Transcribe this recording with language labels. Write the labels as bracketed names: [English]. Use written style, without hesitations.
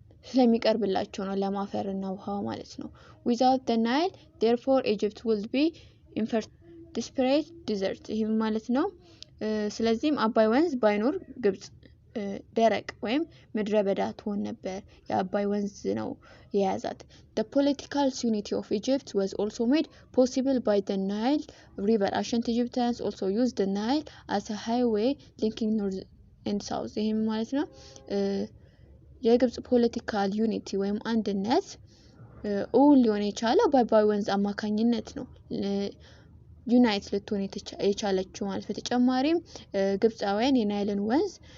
[Amharic] ስለሚቀርብላቸው ነው ለም አፈርና ውሃው ማለት ነው። without the Nile therefore Egypt would be in desperate desert ይሄ ማለት ነው። ስለዚህም አባይ ወንዝ ባይኖር ግብጽ ደረቅ ወይም ምድረ በዳ ትሆን ነበር። የአባይ ወንዝ ነው የያዛት። The political unity of Egypt was also made possible by the Nile River. [English] Ancient Egyptians also used the Nile as a highway linking north and south. [Amharic] ይሄም ማለት ነው የግብጽ ፖለቲካል ዩኒቲ ወይም አንድነት እውን ሊሆን የቻለው በአባይ ወንዝ አማካኝነት ነው ዩናይት ልትሆን የቻለችው ማለት። በተጨማሪም ግብጻውያን የናይልን ወንዝ